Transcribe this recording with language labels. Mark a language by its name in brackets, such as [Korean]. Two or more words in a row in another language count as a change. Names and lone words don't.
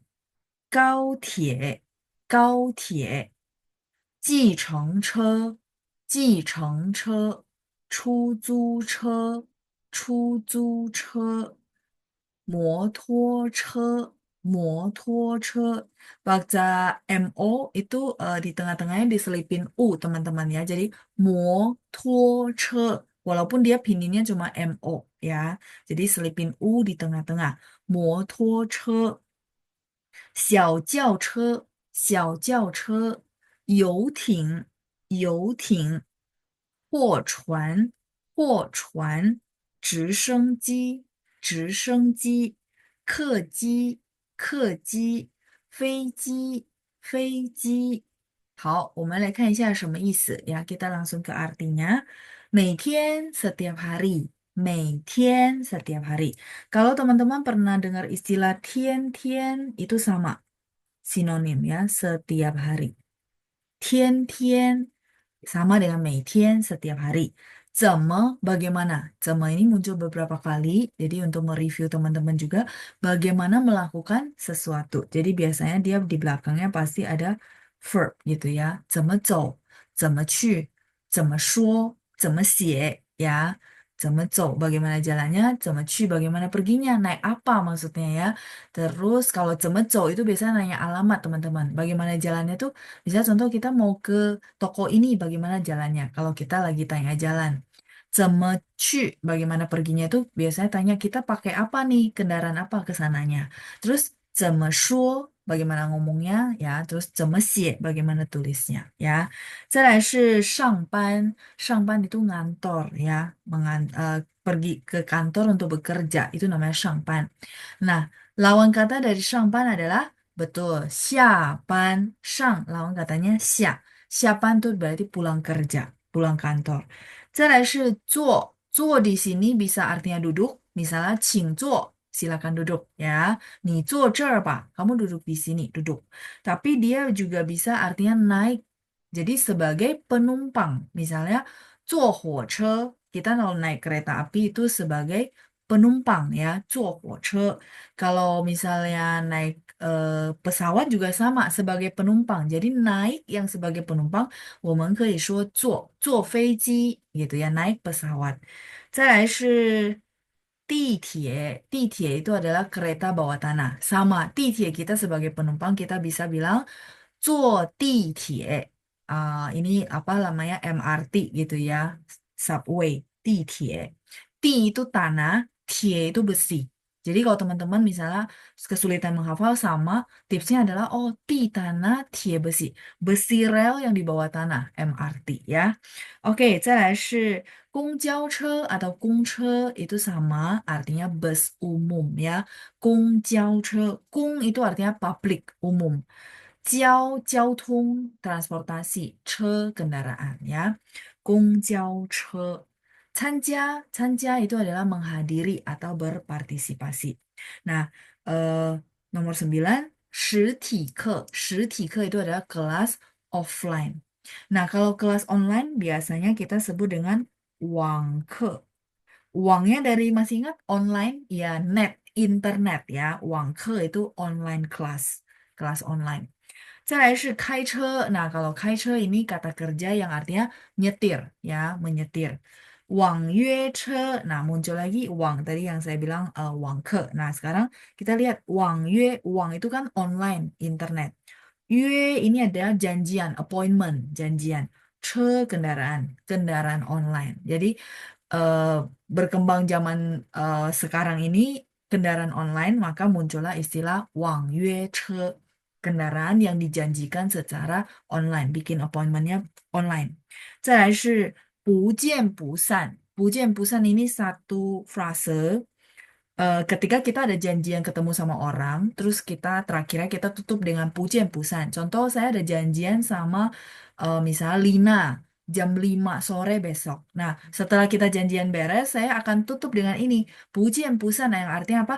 [Chinese] 高铁，高铁。计程车，计程车。出租车，出租车。摩托车，摩托车. [Indonesian] Baca MO itu di tengah-tengahnya diselipin U teman-teman ya. Jadi motor. Walaupun dia pininnya cuma MO ya. Jadi selipin U di tengah-tengah. Motor. [Chinese] 小轿车，小轿车。游艇，游艇。货船，货船。直升机，直升机。客机，客机。飞机，飞机。好，我们来看一下什么意思 ya. [Indonesian] Kita langsung ke artinya. 每天 setiap hari, 每天 setiap hari. Kalau teman-teman pernah dengar istilah tian-tian, itu sama. Sinonim ya, setiap hari. Tian-tian sama dengan 每天 setiap hari. 怎么 bagaimana? 怎么 ini muncul beberapa kali. Jadi untuk mereview teman-teman juga bagaimana melakukan sesuatu. Jadi biasanya dia di belakangnya pasti ada verb gitu ya. [Chinese] 怎么走, 怎么去, 怎么说, 怎么写 ya. 怎么走, [Indonesian] bagaimana jalannya, [Chinese] 怎么去, [Indonesian] bagaimana perginya, naik apa maksudnya ya. Terus kalau 怎么走 itu biasanya nanya alamat teman-teman. Bagaimana jalannya tuh, misalnya contoh kita mau ke toko ini, bagaimana jalannya? Kalau kita lagi tanya jalan. [Chinese] 怎么去, [Indonesian] bagaimana perginya tuh biasanya tanya kita pakai apa nih, kendaraan apa ke sananya. [Chinese] Terus 怎么说, [Indonesian] bagaimana ngomongnya ya. [Chinese] Terus 怎么写, [Indonesian] bagaimana tulisnya ya. [Chinese] 再来是上班, 上班 [Indonesian] itu ngantor ya, pergi ke kantor untuk bekerja, itu namanya 上班. Nah, lawan kata dari 上班 adalah betul, [Chinese] 下班. [Indonesian] Shang, lawan katanya 下. 下班 tuh berarti pulang kerja, pulang kantor. [Chinese] 再来是坐，坐 [Indonesian] di sini bisa artinya duduk. [Chinese] Misalnya 请坐, [Indonesian] silakan duduk ya. [Chinese] 你坐这儿吧, [Indonesian] kamu duduk di sini, duduk. Tapi dia juga bisa artinya naik. Jadi sebagai penumpang. [Chinese] Misalnya 坐火车, [Indonesian] kita kalau naik kereta api itu sebagai penumpang ya, [Chinese] 坐火车. [Indonesian] Kalau misalnya naik pesawat juga sama sebagai penumpang. Jadi naik yang sebagai penumpang, [Chinese] 我们可以说坐飞机 [Indonesian] gitu ya, naik pesawat. [Chinese] 再来是地铁, [Indonesian] itu adalah kereta bawah tanah. Sama, 地铁 kita sebagai penumpang kita bisa bilang [Chinese] 坐地铁. [Indonesian] Ini apa namanya MRT gitu ya, subway, 地铁. Ti itu tanah, tie itu besi. Jadi kalau teman-teman misalnya kesulitan menghafal sama, tipsnya adalah oh ti tanah, tie besi. Besi rel yang di bawah tanah, MRT ya. Oke, [Chinese] 再来是公交车 [Indonesian] atau 公车 itu sama, artinya bus umum ya. 公交车, 公 itu artinya public, umum. 交通 transportasi, 车 kendaraan ya. [Chinese] 公交车. 参加 [Indonesian] itu adalah menghadiri atau berpartisipasi. Nah, nomor 9, [Chinese] 实体课. [Indonesian] 实体课 itu adalah kelas offline. Nah, kalau kelas online biasanya kita sebut dengan 网课. Uangnya dari masih ingat online ya net internet ya. Wangke itu [English] online class, [Indonesian] kelas online. [Chinese] 再来是开车. [Indonesian] Nah, kalau 开车 ini kata kerja yang artinya nyetir ya, menyetir. Wang yue che. Nah, muncul lagi wang tadi yang saya bilang wang ke. Nah, sekarang kita lihat wang yue, wang itu kan online, internet. Yue ini adalah janjian, appointment, janjian. Che kendaraan, kendaraan online. Jadi eh, berkembang zaman sekarang ini kendaraan online, maka muncullah istilah wang yue che, kendaraan yang dijanjikan secara online, bikin appointmentnya online. [Chinese] 再来是不见不散. [Indonesian] 不见不散 ini satu frase ketika kita ada janjian ketemu sama orang, terus terakhirnya kita tutup dengan pujian pusan. Contoh saya ada janjian sama misalnya Lina jam 5 sore besok. Nah, setelah kita janjian beres, saya akan tutup dengan ini, pujian pusan yang artinya apa?